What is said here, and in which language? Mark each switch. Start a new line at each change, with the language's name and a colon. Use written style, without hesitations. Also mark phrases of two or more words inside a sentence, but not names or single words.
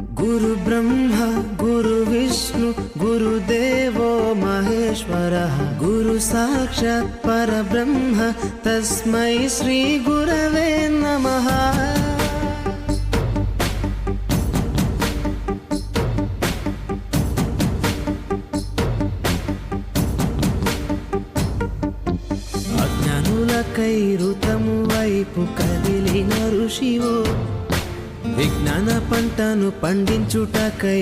Sanskrit: गुरु ब्रह्मा गुरु विष्णु गुरुदेवो महेश्वरः गुरु साक्षात् परब्रह्म तस्मै श्री गुरवे नमः।
Telugu: అజ్ఞానులకై ఋతము వైపు కదిలిన ఋషివో విజ్ఞాన పంటను పండించుటకై